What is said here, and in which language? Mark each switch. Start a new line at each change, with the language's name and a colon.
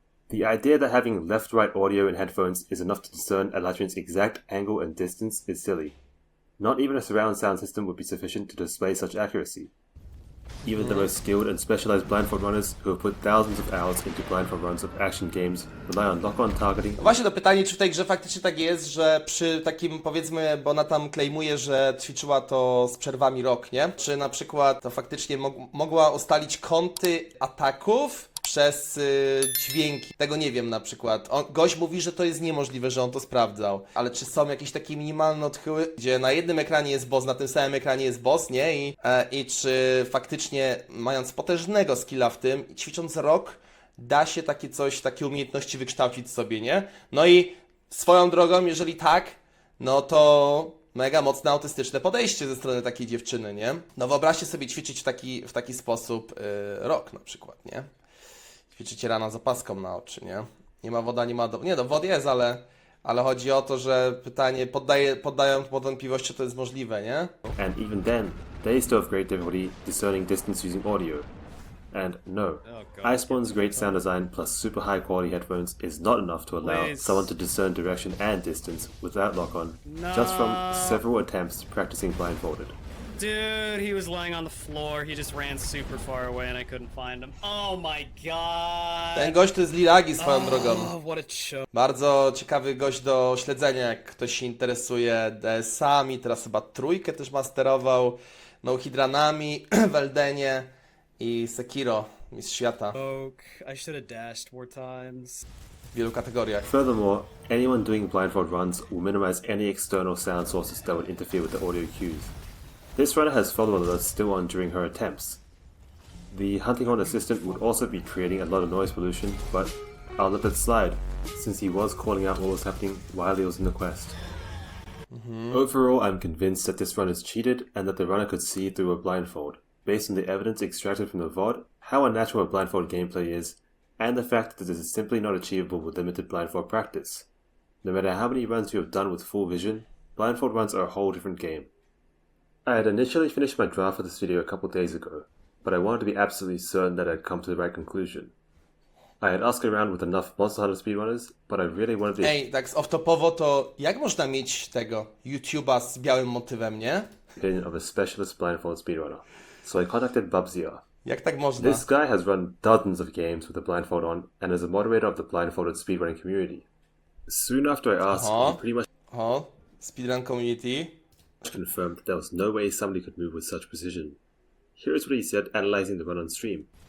English: The idea that having left-right audio in headphones is enough to discern a Latrian's exact angle and distance is silly. Not even a surround sound system would be sufficient to display such accuracy. Even the most skilled and specialized blindfold runners who have put thousands of hours into blindfold runs of action games rely on lock-on targeting.
Polish: Właśnie to pytanie, czy w tej grze faktycznie tak jest, że przy takim, powiedzmy, bo ona tam klejmuje, że ćwiczyła to z przerwami rok, nie? Czy na przykład to faktycznie mogła ustalić kąty ataków przez dźwięki. Tego nie wiem na przykład. Gość mówi, że to jest niemożliwe, że on to sprawdzał. Ale czy są jakieś takie minimalne odchyły, gdzie na jednym ekranie jest boss, na tym samym ekranie jest boss, nie? I czy faktycznie, mając potężnego skilla w tym, ćwicząc rok, da się takie coś, takie umiejętności wykształcić sobie, nie? No i swoją drogą, jeżeli tak, no to mega mocne autystyczne podejście ze strony takiej dziewczyny, nie? No wyobraźcie sobie ćwiczyć w taki sposób rok na przykład, nie? Ćwiczycie rano z opaską na oczy, nie? Nie ma woda, nie ma... Nie, no wody jest, ale chodzi o to, że pytanie poddają pod wątpliwość, czy to jest możliwe, nie?
English: And even then, they still have great difficulty discerning distance using audio. And no, Iceborne's great sound design plus super high quality headphones is not enough to allow Please. someone to discern direction and distance without lock-on, just from several attempts practicing blindfolded. Dude, he was laying on the floor. He just ran super far away and I couldn't find him. Oh my god.
Polish: Ten gość to jest Liragi swoją drogą.
English: Oh, what a show.
Polish: Bardzo ciekawy gość do śledzenia, jak ktoś się interesuje DS-ami, teraz chyba trójkę też masterował, no hidranami w Eldenie i Sekiro, mistrz świata
English: I should have dashed more times.
Polish: w wielu kategoriach.
English: Furthermore, anyone doing blindfold runs will minimize any external sound sources that would interfere with the audio cues. This runner has follow alerts still on during her attempts. The hunting horn assistant would also be creating a lot of noise pollution, but I'll let that slide, since he was calling out what was happening while he was in the quest. Overall, I'm convinced that this run is cheated and that the runner could see through a blindfold, based on the evidence extracted from the VOD, how unnatural a blindfold gameplay is, and the fact that this is simply not achievable with limited blindfold practice. No matter how many runs you have done with full vision, blindfold runs are a whole different game. I had initially finished my draft for this video a couple days ago, but I wanted to be absolutely certain that I had come to the right conclusion. I had asked around with enough Monster Hunter speedrunners, but I really wanted to...
Polish: Ej, tak off-topowo to jak można mieć tego YouTube'a z białym motywem, nie?
English: ...opinion of a specialist blindfold speedrunner. So I contacted Bubzia.
Polish: Jak tak można?
English: This guy has run dozens of games with a blindfold on and is a moderator of the blindfolded speedrunning community. Soon after I asked, Uh-huh. he pretty much
Polish: O, speedrun community.
English: confirmed that there was no way somebody could move with such precision. Here is what he said, analyzing the run on stream.